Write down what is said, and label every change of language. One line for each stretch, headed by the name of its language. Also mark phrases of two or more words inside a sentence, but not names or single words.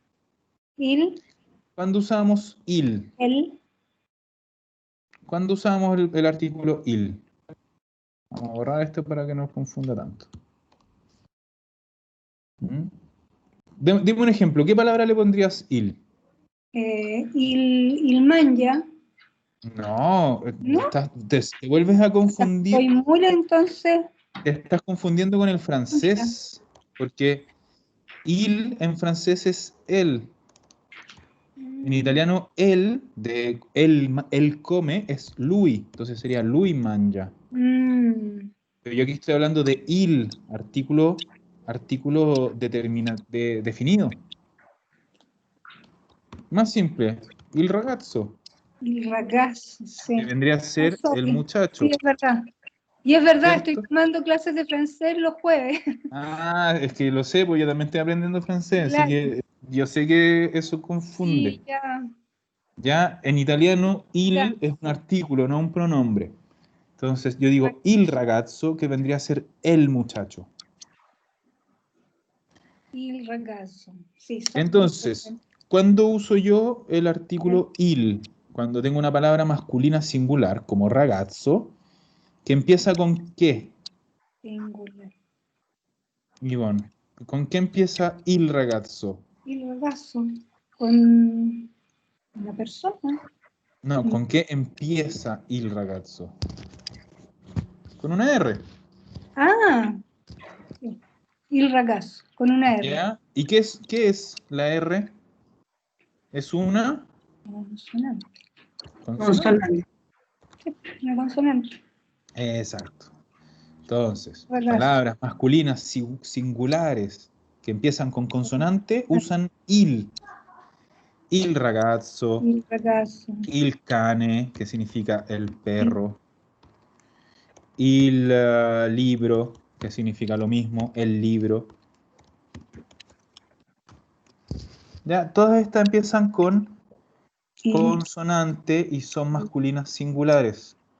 Spanish: Il. ¿Cuándo usamos il? El. ¿Cuándo usamos el artículo il? Vamos a borrar esto para que no nos confunda tanto. ¿Mm? Dime un ejemplo. ¿Qué palabra le pondrías il?
Italian: Il mangia.
Spanish: No, ¿No? te vuelves a confundir. Estoy muy entonces. Te estás confundiendo con el francés. Porque il en francés es él. En italiano, él come, es lui. Entonces sería
Italian: lui mangia.
Spanish: Pero yo aquí estoy hablando de il, artículo definido. Más simple,
Italian: il ragazzo, Il ragazzo,
Spanish: sí. que vendría a ser el muchacho, Sí, es verdad. Y es verdad, estoy ¿cierto? tomando clases de francés los jueves. Ah, es que lo sé, pues yo también estoy aprendiendo francés, así Claro. que yo sé que eso confunde. Sí, ya. Ya en italiano, Ya. il es un artículo, no un pronombre. Entonces yo digo
Italian: il ragazzo,
Spanish: que vendría a ser el muchacho.
Italian: Il ragazzo.
Spanish: Sí, Entonces, ¿cuándo uso yo el artículo il? Cuando tengo una palabra masculina singular, como ragazzo, que empieza con qué, singular. Ivonne? ¿Con qué empieza
Italian: il ragazzo? Il ragazzo
Spanish: con una persona. No, ¿con qué empieza
Italian: il ragazzo?
Spanish: Con una R. Ah, sí.
Italian: Il ragazzo
Spanish: con una R. ¿Ya? ¿Y qué es la R? ¿Es una Una consonante. consonante? Una consonante. Exacto. Entonces, Ragazzo. palabras masculinas singulares que empiezan con consonante usan il.
Italian: Il ragazzo, Il ragazzo. il cane,
Spanish: que significa el perro,
Italian: il libro,
Spanish: que significa lo mismo, el libro. Ya, todas estas empiezan con consonante y son masculinas singulares.